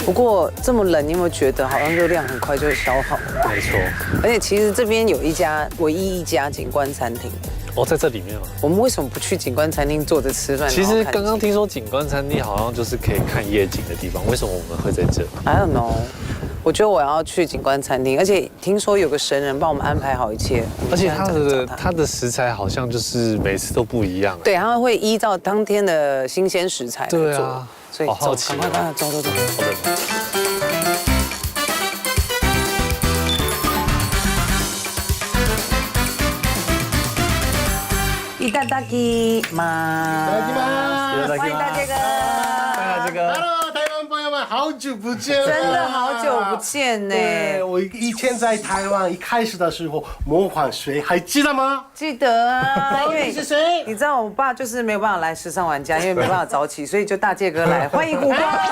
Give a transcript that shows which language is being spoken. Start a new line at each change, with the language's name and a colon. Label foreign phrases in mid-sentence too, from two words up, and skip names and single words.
Chinese: 不过这么冷，你有没有觉得好像热量很快就会消耗？没错。而且其实这边有唯一一家景观餐厅。哦，在这里面吗？我们为什么不去景观餐厅坐着吃饭？其实刚刚听说景观餐厅好像就是可以看夜景的地方，为什么我们会在这
English: ？I don't know。
Chinese: 我觉得我要去景观餐厅，而且听说有个神人帮我们安排好一切，而且它的食材好像就是每次都不一样。对，他会依照当天的新鲜食材来做。对啊，所以好好奇，赶快走。好的。
Japanese: いただきます。
Chinese: 欢迎大杰哥。大杰哥。 Hello， 台湾朋友们，好久不见了。真的好久不见呢。对，我以前在台湾一开始的时候模仿谁，还记得吗？记得啊。到底是谁？你知道我爸就是没有办法来时尚玩家，因为没办法早起，所以就大杰哥来，欢迎虎哥。